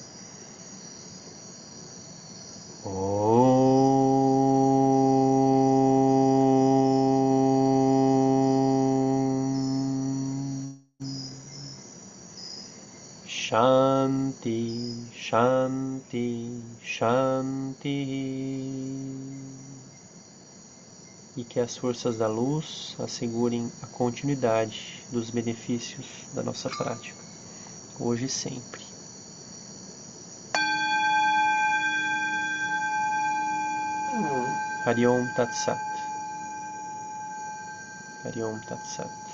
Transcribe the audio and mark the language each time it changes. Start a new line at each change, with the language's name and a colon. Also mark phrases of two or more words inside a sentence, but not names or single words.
Sanskrit: Shanti, Shanti, Shanti.
Portuguese: E que as forças da luz assegurem a continuidade dos benefícios da nossa prática, hoje e sempre.
Sanskrit: Hari Om Tat Sat. Hari Om Tat Sat.